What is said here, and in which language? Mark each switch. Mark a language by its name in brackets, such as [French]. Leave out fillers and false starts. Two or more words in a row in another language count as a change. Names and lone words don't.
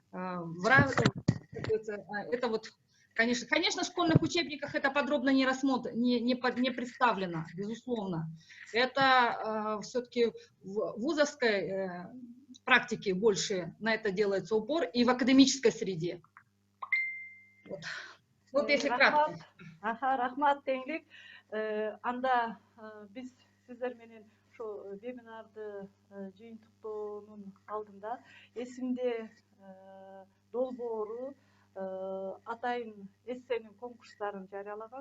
[Russian] Это вот, конечно, в школьных учебниках это подробно не представлено, безусловно. Это все-таки в вузовской практике больше на это делается упор, и в академической среде. Вот если кратко. [Kyrgyz] Рахмат, теңлик. Анда биз сиздер менен ошо вебинарды жыйынтыктоонун алдында эсимде долбоору атайын эссенин конкурстарын жарыялаган.